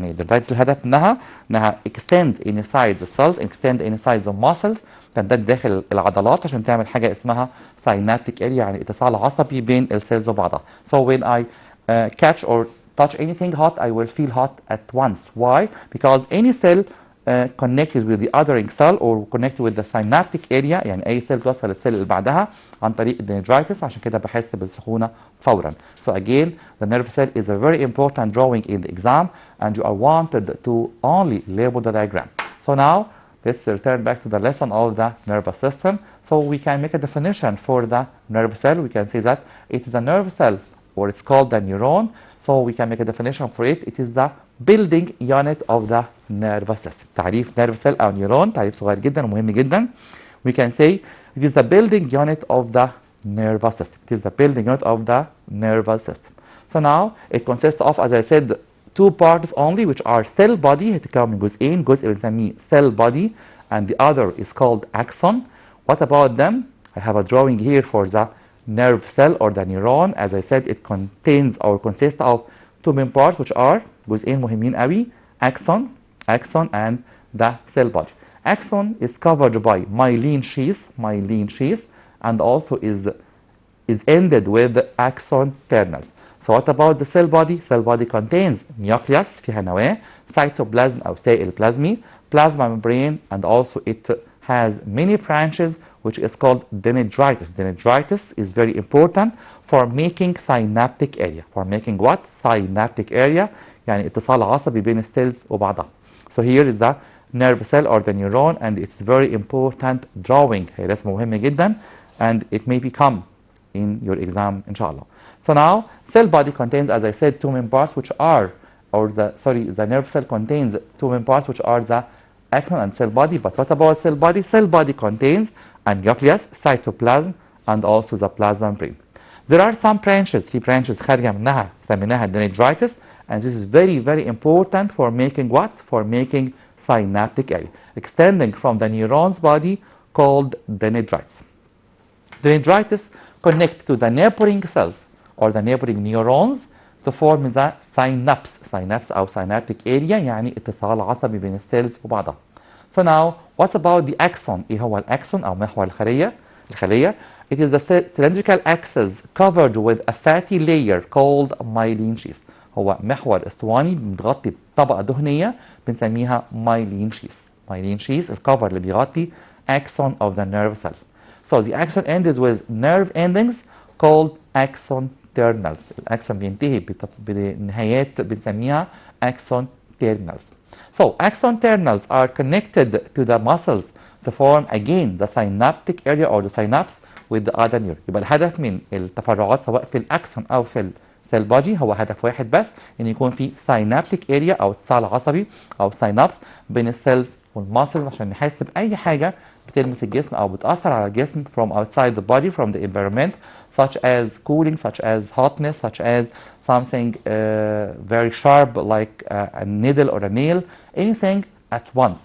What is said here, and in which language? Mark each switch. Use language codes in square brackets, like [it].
[ar] يعني dendrites الهدف انها [en] extend inside the cells, extend inside the muscles، [ar] تمتد داخل العضلات عشان تعمل حاجة اسمها synaptic area يعني اتصال عصبي بين السيلز وبعضها. [en] So when I catch or touch anything hot, I will feel hot at once. Why? Because any cell connected with the othering cell or connected with the synaptic area، [ar] يعني أي سيل توصل للسيل اللي بعدها عن طريق الدندرايتس، عشان كده بحس بالسخونة فورا. [en] So again, the nerve cell is a very important drawing in the exam, and you are wanted to only label the diagram. So now let's return back to the lesson of the nervous system. So we can make a definition for the nerve cell. We can say that it is a nerve cell, or it's called the neuron. So we can make a definition for it. It is the building unit of the nervous system. [ar] تعريف nerve cell أو neuron تعريف صغير جدا ومهم جدا. [en] We can say it is the building unit of the nervous system. It is the building unit of the nervous system. So now it consists of, as I said, two parts only, which are cell body. [ar] هتتكون من جزئين، جزء بنسميه cell body [en] and the other is called axon. What about them? I have a drawing here for the nerve cell or the neuron. As I said, it contains or consists of two main parts, which are [ar] جزئين مهمين قوي: [en] axon and the cell body. Axon is covered by myelin sheath, and also is ended with axon terminals. So what about the cell body? Cell body contains nucleus [ar] فيها نواة, [en] cytoplasm [ar] أو سائل بلازمي, [en] plasma membrane, and also it has many branches, which is called dendrites. Dendrites is very important for making synaptic area. For making what? [ar] Synaptic area, يعني اتصال عصبي بين السيلز وبعضها. [en] So here is the nerve cell or the neuron, and it's very important drawing. [ar] هي رسم مهم جدا, [en] and it may become in your exam [ar] إن شاء الله. [en] So now cell body contains, as I said, two main parts, which are, the nerve cell contains two main parts, which are the axon and cell body. But what about cell body? Cell body contains a nucleus, cytoplasm, and also the plasma membrane. There are some branches, في branches [ar] خارجة منها سميناها [en] dendrites, and this is very, very important for making what? For making synaptic area, extending from the neuron's body called dendrites. Dendrites connect to the neighboring cells or the neighboring neurons to form the synapse. [ar] Synapse أو synaptic area يعني اتصال عصبي بين السيلز وبعضها. [en] So now, what's about the axon? [ar] إيه هو الأكسون أو محور الخلية? [en] It is the cylindrical axis covered with a fatty layer called myelin sheath. [ar] هو محور اسطواني متغطي بطبقة دهنية بنسميها myelin sheath. [en] Myelin sheath [ar] الكفر اللي بيغطي [en] axon of the nerve cell. So the axon ends with nerve endings called axon terminals. [ar] الأكسون بينتهي بنهايات بنسميها axon terminals. [en] So axon terminals are connected to the muscles to form again the synaptic area or the synapse with the other neuron. [ar] يبقى الهدف من التفرعات سواء في الأكسون أو في السيل بادي هو هدف واحد بس، إن يكون في synaptic area أو اتصال عصبي أو synapse بين السيلز والماسل عشان نحس بأي حاجة بتلمس الجسم أو بتأثر على الجسم [en] from outside the body, from the environment, such as cooling, such as hotness, such as something very sharp like a needle or a nail, anything at once.